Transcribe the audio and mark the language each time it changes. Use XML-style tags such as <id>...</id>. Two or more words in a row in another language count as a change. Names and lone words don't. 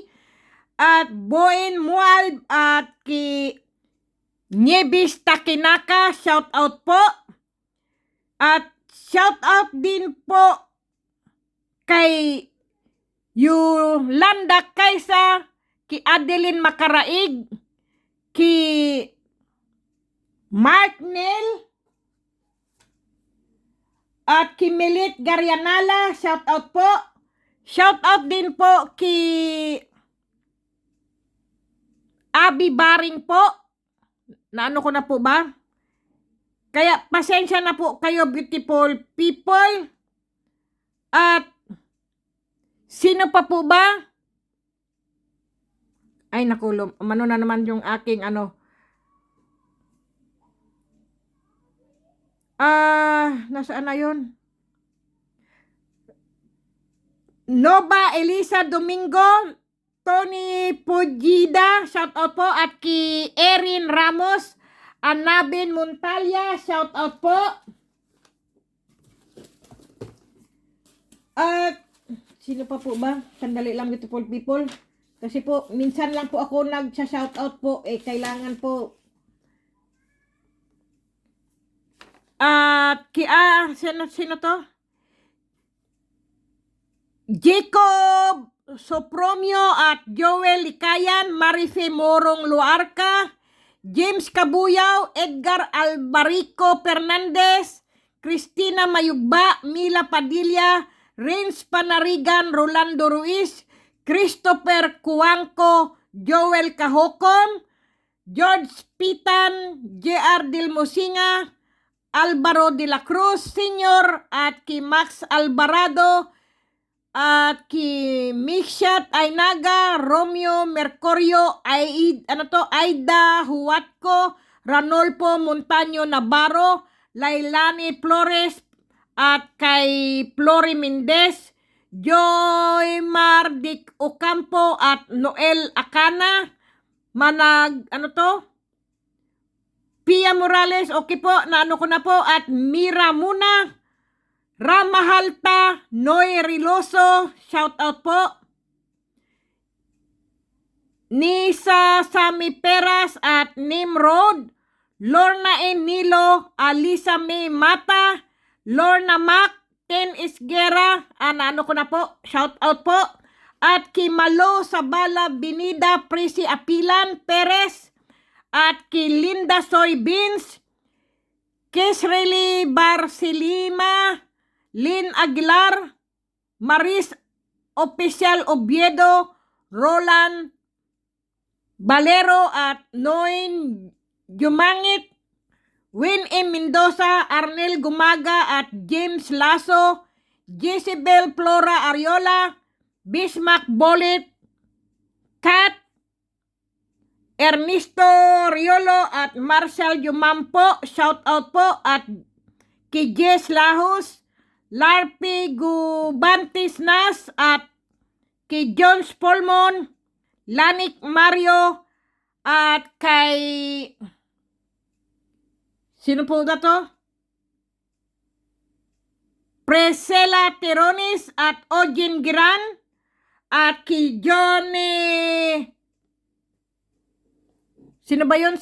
<tl>at Boen Mual, at kay Nieves Takinaka,</tl> <en>shout out</en> <tl>po, At</tl> <en>shout out</en> <tl>din po kay Yolanda Kaysa, ki Adeline Makaraig, ki Mark Nel, at ki Melit Garyanala,</tl> <en>shout out</en> <tl>po.</tl> <en>Shout out</en> <tl>din po ki Abi Baring po. Naano ko na po ba? Kaya pasensya na po kayo,</tl> <en>beautiful people.</en> <tl>At sino pa po ba? Ay naku, ano na naman yung aking nasaan na yun? Nova Elisa Domingo, Tony Pujida,</tl> <en>shout out</en> <tl>po. At ki Erin Ramos, Anabin Montalya,</tl> <en>shout out</en> <tl>po. At sino pa po ba? Sandali lang,</tl> <en>beautiful people.</en> <tl>Kasi po, minsan lang po ako nag-</tl> <en>shout out</en> <tl>po. Kailangan po. At sino to? Jacob Sopromio at Joel Likayan, Marife Morong Luarca, James Kabuyaw, Edgar Albarico Fernandez, Cristina Mayugba, Mila Padilla, Renz Panarigan, Rolando Ruiz, Christopher Cuangco, Joel Kahokon, George Pitan, J.R. Dilmosinga, Alvaro de la Cruz Sr. at ki Max Alvarado, at ki Mikshat Ainaga, Romeo Mercurio, Aida Huatco, Ranolfo Montaño Navarro, Lailani Flores, at kay Flori Mendez, Joy Mardic Ocampo at Noel Acana, Pia Morales, okay po, naano ko na po, at Mira Muna, Ramahalta, Noy Riloso,</tl> <en>shout out</en> <tl>po. Nisa Sami Peras at Nimrod, Lorna Nilo, Alisa May Mata, Lorna Mac, Ken Isguera, naano ko na po,</tl> <en>shout out</en> <tl>po. At Kimalo Sabala Binida, Prisi Apilan Perez, at ki Linda Soybeans, Kesreli Barcelima, Lynn Aguilar, Maris Oficial Oviedo, Roland Valero at Noin Jumangit, Win M. Mendoza, Arnel Gumaga at James Lasso, Jezebel Flora Ariola, Bismack Bolit, Kat, Ernesto Riolo at Marshall Jumampo,</tl> <en>shout out</en> <tl>po. At kay Jess Lahos, Larpi Gubantis Nas, at kay Jones Polmon, Lanik Mario, at kay sino po na to? Presela Teronis at Ojin Giran, at kay Johnny, sino ba yon?</tl>